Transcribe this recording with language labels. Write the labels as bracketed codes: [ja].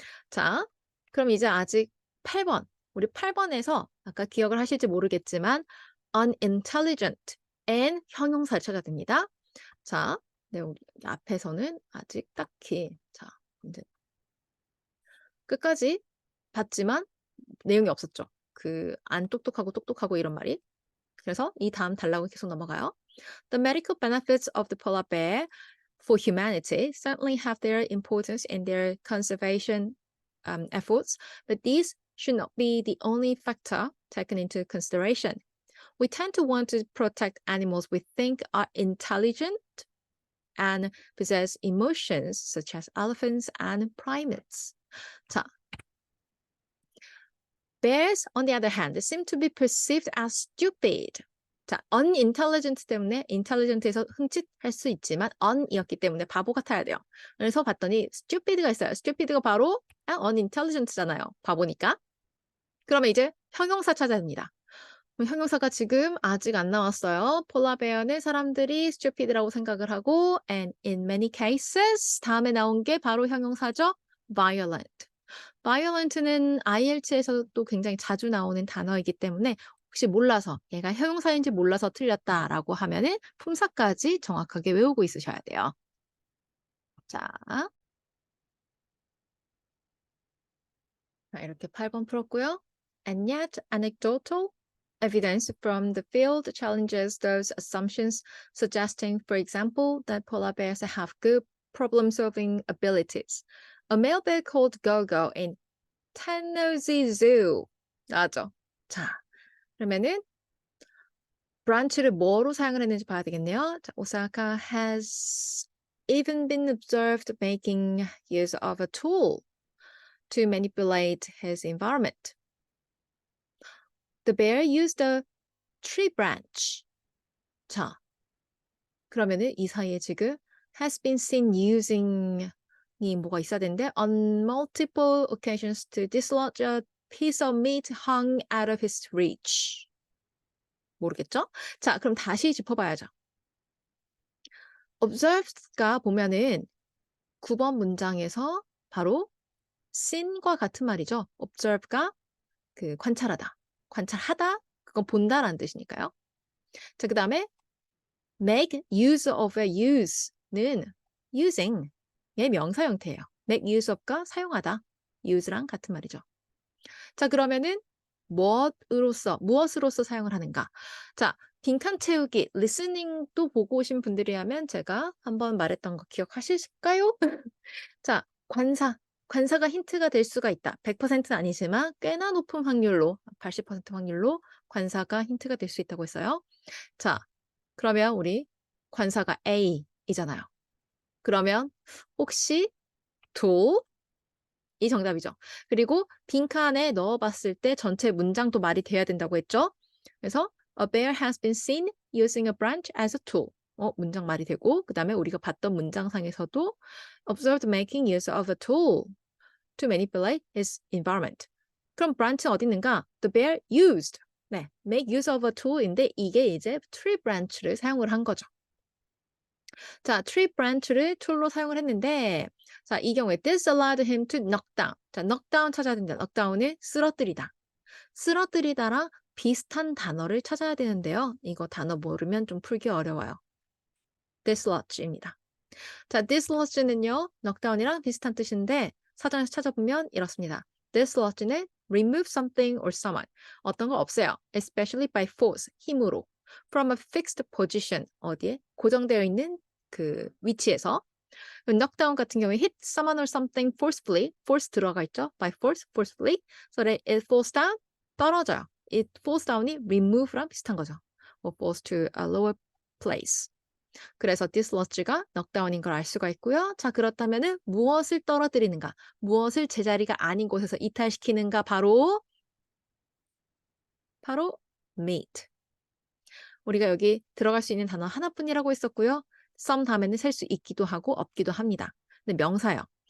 [ko] 자, 그럼 이제 아직 8번. 우리 8번에서 아까 기억을 하실지 모르겠지만 unintelligent and 형용사를 찾아야 됩니다. 자, 네, 우리 앞에서는 아직 딱히 자, 이제 끝까지 봤지만 내용이 없었죠. 그 안 똑똑하고 똑똑하고 이런 말이. 그래서 이 다음 달라고 계속 넘어가요. [en] The medical benefits of the polar bear for humanity certainly have their importance in their conservation efforts, but these should not be the only factor taken into consideration. We tend to want to protect animals we think are intelligent and possess emotions such as elephants and primates. 자, bears, on the other hand, seem to be perceived as stupid. [ko] 자, unintelligent 때문에 intelligent에서 흠칫할 수 있지만 un이었기 때문에 바보 같아야 돼요. 그래서 봤더니 stupid가 있어요. stupid가 바로 unintelligent잖아요. 바보니까. 그러면 이제 형용사 찾아야 됩니다. 형용사가 지금 아직 안 나왔어요. 폴라베어는 사람들이 stupid라고 생각을 하고 [en] and in many cases [ko] 다음에 나온 게 바로 형용사죠. [en] violent. [ko] violent는 IELTS에서도 굉장히 자주 나오는 단어이기 때문에 혹시 몰라서 얘가 형용사인지 몰라서 틀렸다라고 하면은 품사까지 정확하게 외우고 있으셔야 돼요. 자, 이렇게 8번 풀었고요. [en] And yet anecdotal evidence from the field challenges those assumptions, suggesting, for example, that polar bears have good problem-solving abilities. A male bear called Gogo in Tennessee Zoo. [ko] 나왔죠? 자, 그러면은 branch를 뭐로 사용을 했는지 봐야 되겠네요. [en] 자, Osaka has even been observed making use of a tool to manipulate his environment. The bear used a tree branch. [ko] 자, 그러면은 이 사이에 지금 [en] has been seen using [ko] 이 뭐가 있어야 되는데 [en] on multiple occasions to dislodge a piece of meat hung out of his reach. [ko] 모르겠죠? 자, 그럼 다시 짚어봐야죠. observed가 보면은 9번 문장에서 바로 seen과 같은 말이죠. observe가 그 관찰하다. 관찰하다, 그건 본다라는 뜻이니까요. 자, 그 다음에 [en] make use of a [ko] use는 using의 명사 형태예요. make use of가 사용하다. use랑 같은 말이죠. 자, 그러면은 무엇으로서 사용을 하는가? 자, 빈칸 채우기, 리스닝도 보고 오신 분들이라면 제가 한번 말했던 거 기억하실까요? 자, 관사가 힌트가 될 수가 있다. 100%는 아니지만 꽤나 높은 확률로, 80% 확률로 관사가 힌트가 될 수 있다고 했어요. 자, 그러면 우리 관사가 A이잖아요. 그러면 혹시 do 이 정답이죠. 그리고 빈칸에 넣어봤을 때 전체 문장도 말이 돼야 된다고 했죠. 그래서 [en] a bear has been seen using a branch as a tool. [ko] 문장 말이 되고 그 다음에 우리가 봤던 문장상에서도 [en] observed making use of a tool to manipulate his environment. [ko] 그럼 branch는 어디 있는가? [en] The bear used. [ko] 네, [en] make use of a tool [ko] 인데 이게 이제 tree branch를 사용을 한 거죠. 자, tree branch를 tool로 사용을 했는데 자, 이 경우에 [en] this allowed him to knock down. [ko] 자, knock down 찾아야 됩니다. knock down은 쓰러뜨리다. 쓰러뜨리다랑 비슷한 단어를 찾아야 되는데요. 이거 단어 모르면 좀 풀기 어려워요. dislodge입니다. 자, dislodge는요. knock down이랑 비슷한 뜻인데 사전에서 찾아보면 이렇습니다. [en] dislodge는 remove something or someone. [ko] 어떤 걸 없애요. [en] especially by force, [ko] 힘으로. [en] from a fixed position. [ko] 어디에? 고정되어 있는 그 위치에서. [en] knockdown [ko] 같은 경우에 [en] hit someone or something forcefully, force [ko] 들어가 있죠. [en] by force, forcefully, so that it falls down, [ko] 떨어져요. [en] it falls down이 remove랑 [ko] 비슷한 거죠. [en] or falls to a lower place. [ko] 그래서 dislodge가 knockdown인 걸 알 수가 있고요. 자, 그렇다면은 무엇을 떨어뜨리는가, 무엇을 제자리가 아닌 곳에서 이탈시키는가, 바로 meet. 우리가 여기 들어갈 수 있는 단어 하나뿐이라고 했었고요. some 다음에는 셀 수 있기도 하고 없기도 합니다. 근데 명사예요.